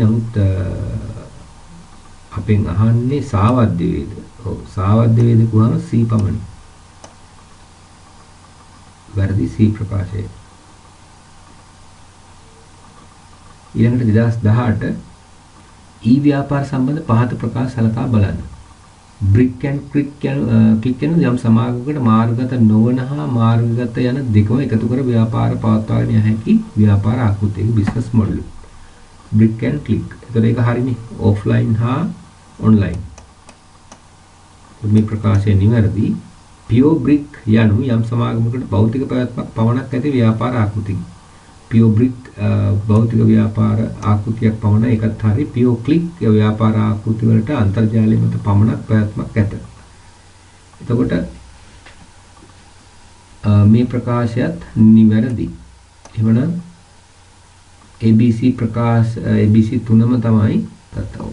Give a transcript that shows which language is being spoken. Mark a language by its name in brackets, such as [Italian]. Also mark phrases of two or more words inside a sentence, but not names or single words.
[Sinhala] නමුත් අපෙන් අහන්නේ සාවද්‍ය වේද. ඔව් සාවද්‍ය වේද කියවම C පමණයි. වැරදි C ප්‍රකාශය. ඊළඟට 2018 ව්‍යාපාර සම්බන්ධ පහත ප්‍රකාශ සලකා බලන්න. [English] brick and click [Sinhala] යන යම් සමාගමකට මාර්ගගත නොවන හා මාර්ගගත යන දෙකම එකතු කර ව්‍යාපාර පවත්වාගෙන යන හැකි ව්‍යාපාර ආකෘතියක [English] business model. brick and click. [Sinhala] ඒතර ඒක හරිනේ. offline හා online. මේ ප්‍රකාශය නිවැරදි. [English] pure brick [Sinhala] යනු යම් සමාගමකට භෞතික පැවැත්මක් පමණක් ඇති ව්‍යාපාර ආකෘතියක්. [English] pure brick [Sinhala] භෞතික ව්‍යාපාර ආකෘතියක් පමණ එකත් හරි. [English] pure click [Sinhala] ව්‍යාපාර ආකෘති වලට අන්තර්ජාලය මත පමණක් පැවැත්මක් ඇත. එතකොට මේ ප්‍රකාශයත් නිවැරදි. එහෙමනම් ABC ප්‍රකාශ ABC තුනම තමයි තත්ත්වය.